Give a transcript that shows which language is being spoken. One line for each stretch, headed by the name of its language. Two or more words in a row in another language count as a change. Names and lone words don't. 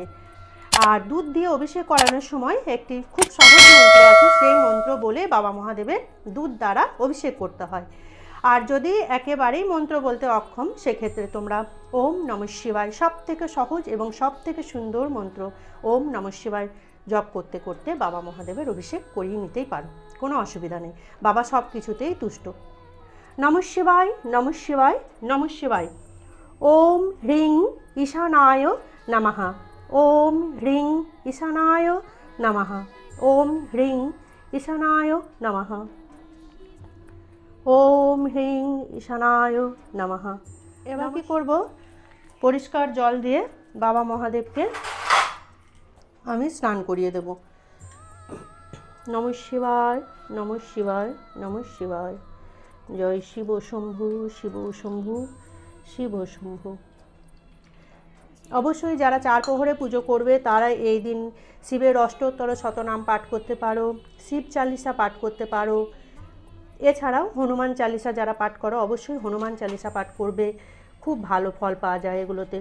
Bangla: আর দুধ দিয়ে অভিষেক করানোর সময় একটি খুব সহজ মন্ত্র আছে, সেই মন্ত্র বলে বাবা মহাদেবের দুধ দ্বারা অভিষেক করতে হয়। আর যদি একেবারেই মন্ত্র বলতে অক্ষম সেক্ষেত্রে তোমরা
Sanskrit: ওম নমঃ শিবায়,
Bangla: সব থেকে সহজ এবং সব থেকে সুন্দর মন্ত্র
Sanskrit: ওম নমঃ শিবায়
Bangla: জপ করতে করতে বাবা মহাদেবের অভিষেক করিয়ে নিতেই পারো, কোনো অসুবিধা নেই। বাবা সব কিছুতেই তুষ্ট।
Sanskrit: নমঃ শিবায়, নমঃ শিবায়, নমঃ শিবায়। ওম হ্রিং ঈশানায় নমঃ, ওম হ্রিং ঈশানায় নমঃ, ওম হ্রিং ঈশানায় নমঃ, ওম হ্রিং ঈশানায় নমঃ।
Bangla: এবার কি করব, পরিষ্কার জল দিয়ে বাবা মহাদেবকে আমি স্নান করিয়ে দেব।
Sanskrit: নমঃ শিবায়, নমঃ শিবায়, নমঃ শিবায়।
Bangla: জয় শিব শম্ভু, শিব শম্ভু, শিব শম্ভু। অবশ্যই যারা 4 প্রহরে পুজো করবে তারা এই দিন শিবের অষ্টোত্তর শতনাম পাঠ করতে পারো, শিব চালিসা পাঠ করতে পারো। এছাড়াও হনুমান চালিসা যারা পাঠ করো অবশ্যই হনুমান চালিসা পাঠ করবে, খুব ভালো ফল পাওয়া যায় এগুলোতে।